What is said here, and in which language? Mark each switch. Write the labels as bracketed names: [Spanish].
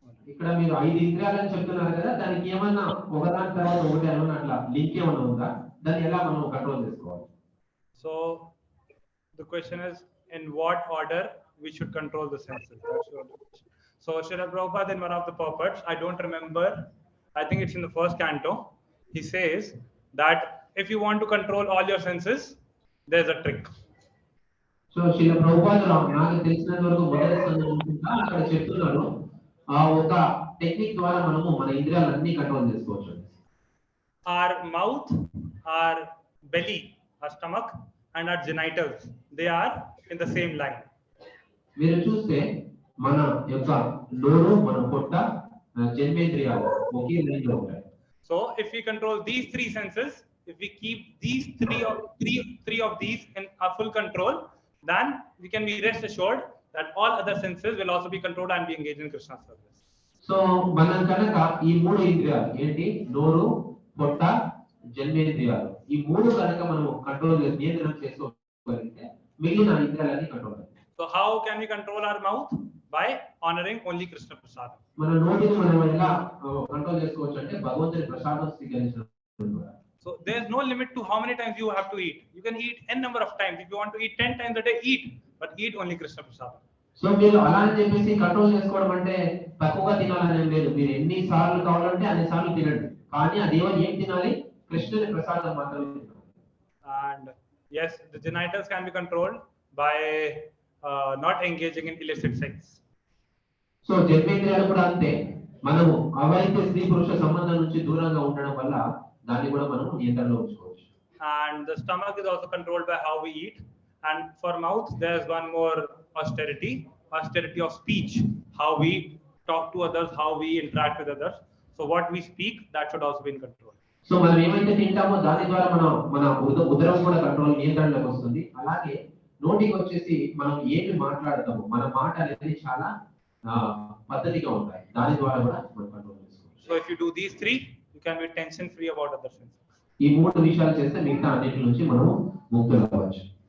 [Telugu] ఇక్కడ మీరు 5 ఇంద్రియాలని చెప్తున్నారు కదా, దానికి ఏమన్నా ఒకదాని తర్వాత ఒకటి ఏమన్నా అట్లా లింక్ ఏమన్నా ఉందా? దాన్ని ఎలా మనం కంట్రోల్ చేసుకోవాలి? [English] So the question is, in what order we should control the senses? That's your question. So Srila Prabhupada, in one of the purports, I don't remember, I think it's in the first canto, he says that if you want to control all your senses, there's a trick. [Telugu] So Srila Prabhupada నాకు తెలిసినంత వరకు మొదటి సందర్భంగా అక్కడ చెప్తున్నారు, ఆ ఒక technique ద్వారా మనము మన ఇంద్రియాలన్నీ కంట్రోల్ చేసుకోవచ్చు. [English] Our mouth, our belly, our stomach, and our genitals, they are in the same line. [Telugu] మీరు చూస్తే మన యొక్క నోరు, మన పొట్ట, జన్మేంద్రియాలు ఒకే లైన్ లో ఉంటాయి. [English] So if we control these three senses, if we keep these three of these in our full control, then we can be rest assured that all other senses will also be controlled and be engaged in Krishna's service. [Telugu] So మనం కనుక ఈ 3 ఇంద్రియాలు ఏంటి, నోరు, పొట్ట, జన్మేంద్రియాలు, ఈ 3 కనుక మనం కంట్రోల్ నియంత్రణ చేసుకోగలిగితే మిగిలిన ఇంద్రియాలన్నీ కంట్రోల్ అవుతాయి. [English] So how can we control our mouth? By honoring only Krishna Prasad. [Telugu] మన నోటిని మనం ఎలా కంట్రోల్ చేసుకోవచ్చు అంటే భగవంతుని ప్రసాదం స్వీకరించడం ద్వారా. [English] So there is no limit to how many times you have to eat. You can eat n number of times. If you want to eat 10 times a day, eat, but eat only Krishna Prasad. [Telugu] So మీరు అలా అని చెప్పేసి control చేసుకోవడం అంటే తక్కువగా తినాలని లేదు. మీరు ఎన్ని సార్లు కావాలంటే అన్ని సార్లు తినండి, కానీ ఆ దేవుని ఏం తినాలి, కృష్ణుని ప్రసాదం మాత్రమే తినాలి. [English] And yes, the genitals can be controlled by not engaging in illicit sex. [Telugu] So జన్మేంద్రియాలు కూడా అంతే, మనము అవైతే స్త్రీ పురుష సంబంధం నుంచి దూరంగా ఉండడం వల్ల దాన్ని కూడా మనం నియంత్రణలో ఉంచుకోవచ్చు. [English] And the stomach is also controlled by how we eat. And for mouth, there is one more austerity of speech, how we talk to others, how we interact with others. So what we speak, that should also be in control. [Telugu] So మనం ఏమైతే తింటామో దాని ద్వారా మన ఉదరం కూడా control నియంత్రణలోకి వస్తుంది. అలాగే నోటికి వచ్చేసి మనం ఏమి మాట్లాడతామో మన మాట అనేది చాలా పద్ధతిగా ఉంటాయి, దాని ద్వారా కూడా మనం కంట్రోల్ చేసుకోవచ్చు. [English] So if you do these three, you can be tension free about other senses. [Telugu] ఈ 3 విషయాలు చేస్తే మిగతా అన్నిటి నుంచి మనం ముక్తులు అవ్వచ్చు.